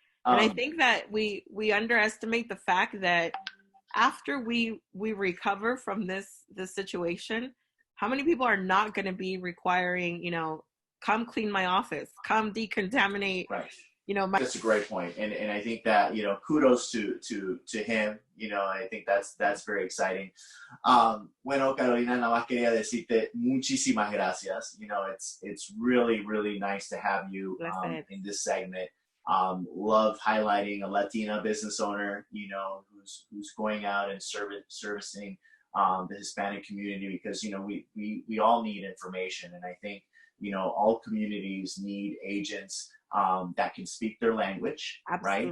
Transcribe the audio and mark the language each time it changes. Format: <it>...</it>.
<en>And I think that we underestimate the fact that after we recover from this situation, how many people are not going to be requiring, come clean my office, come decontaminate. That's a great point. And I think that, kudos to him. I think that's very exciting.</en> <es>Bueno, Carolina, nada más quería decirte muchísimas gracias.</es> <en>It's really, really nice to have you in this segment. Love highlighting a Latina business owner, who's going out and servicing the Hispanic community, because we all need information, and I think all communities need agents that can speak their language. Absolutely.</en>